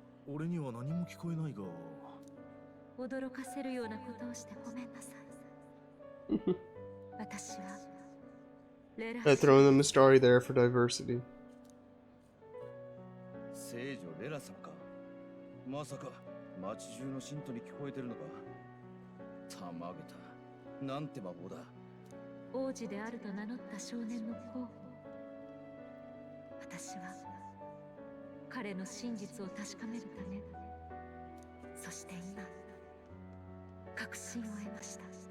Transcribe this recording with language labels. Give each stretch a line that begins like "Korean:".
Japanese: 俺には何も聞こえないが。驚かせるようなことをしてごめんなさい。私はレラ。
English: I throw in the Mistari there for diversity.
Japanese: 聖女レラ様か。まさか町中の信徒に聞こえてるのか。たまげた。なんて魔法だ。王子であると名乗った少年の候補。私は彼の真実を確かめるため、そして今確信を得ました。